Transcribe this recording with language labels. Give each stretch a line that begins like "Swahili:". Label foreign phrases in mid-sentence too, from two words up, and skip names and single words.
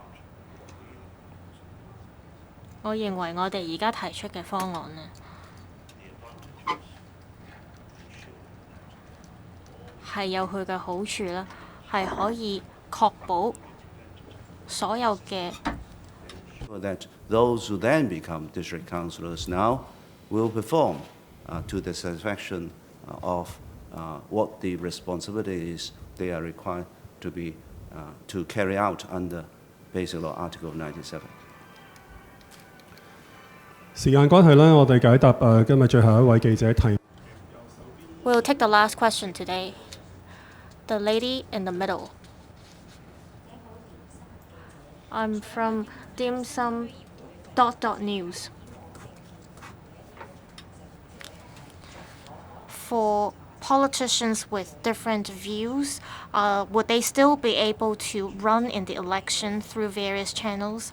Cantonese: 我認為我哋而家提出嘅方案呢，係有佢嘅好處啦，係可以確保所有嘅。
English: That those who then become district councillors now will perform to the satisfaction of what the responsibilities they are required to be to carry out under Basic Law Article 97.
Cantonese: 時間關係呢，我哋解答今日最後一位記者提。
English: We'll take the last question today. The lady in the middle. I'm from Dim Sum News. For politicians with different views, would they still be able to run in the election through various channels?